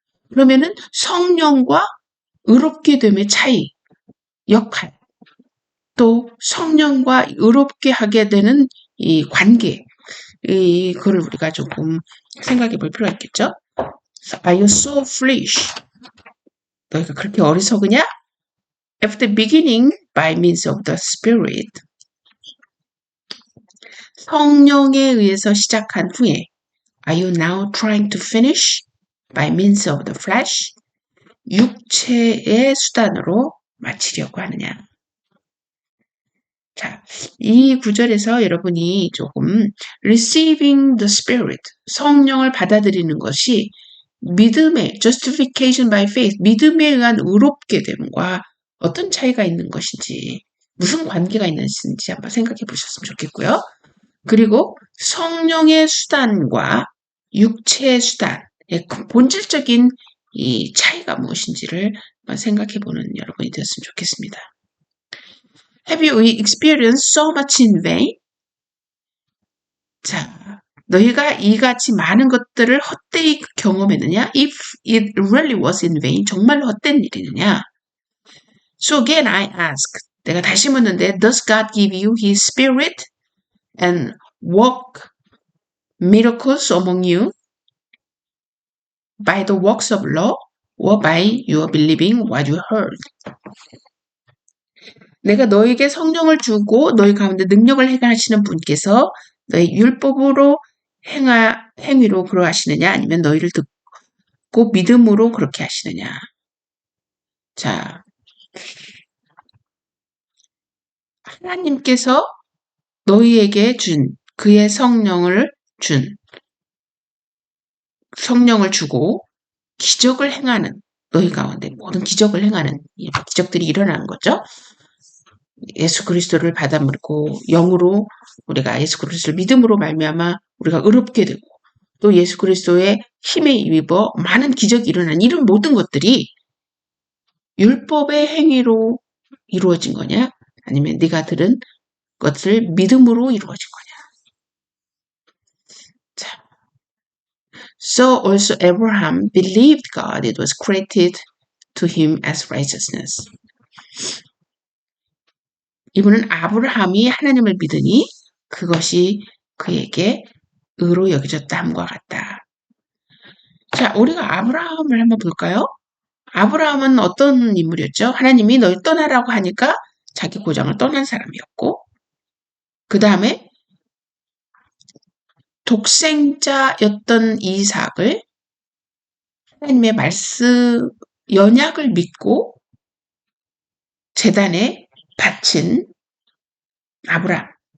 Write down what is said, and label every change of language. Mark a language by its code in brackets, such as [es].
[ko] 그러면은 성령과 의롭게 됨의 차이, 역할, 또 성령과 의롭게 하게 되는 이 관계, 그걸 우리가 조금 생각해 볼 필요가 있겠죠? [en] Are you so foolish? [ko] 너희가 그렇게 어리석으냐? [en] After beginning by means of the Spirit, [ko] 성령에 의해서 시작한 후에 [en] Are you now trying to finish by means of the flesh? [ko] 육체의 수단으로 마치려고 하느냐? 자, 이 구절에서 여러분이 조금 [en] receiving the Spirit, [ko] 성령을 받아들이는 것이 믿음의 [en] justification by faith, [ko] 믿음에 의한 의롭게 됨과 어떤 차이가 있는 것인지, 무슨 관계가 있는지 한번 생각해 보셨으면 좋겠고요. 그리고 성령의 수단과 육체의 수단의 본질적인 이 차이가 무엇인지를 생각해 보는 여러분이 되었으면 좋겠습니다. [en] Have you experienced so much in vain? [ko] 자, 너희가 이같이 많은 것들을 헛되이 경험했느냐? [en] If it really was in vain, [ko] 정말로 헛된 일이느냐? [en] So again I ask, [ko] 내가 다시 묻는데, [en] Does God give you His Spirit and work miracles among you by the works of law or by your believing what you heard? [ko] 내가 너에게 성령을 주고 너희 가운데 능력을 행하시는 분께서 너희 율법으로 행위로 그러하시느냐 아니면 너희를 듣고 믿음으로 그렇게 하시느냐. 자, 하나님께서 너희에게 준 그의 성령을 주고 기적을 행하는 너희 가운데 모든 기적을 행하는 기적들이 일어나는 거죠. 예수 그리스도를 받아들이고 영으로 우리가 예수 그리스도를 믿음으로 말미암아 우리가 의롭게 되고 또 예수 그리스도의 힘에 입어 많은 기적이 일어난 이런 모든 것들이 율법의 행위로 이루어진 거냐? 아니면 네가 들은 것을 믿음으로 이루어진 거냐? [en] 자, So also Abraham believed God; it was credited to him as righteousness. [ko] 이분은 아브라함이 하나님을 믿으니 그것이 그에게 의로 여겨졌다 함과 같다. 자, 우리가 아브라함을 한번 볼까요? 아브라함은 어떤 인물이었죠? 하나님이 널 떠나라고 하니까 자기 고장을 떠난 사람이었고, 그 다음에 독생자였던 이삭을 하나님의 말씀, 연약을 믿고 제단에 바친 아브라함.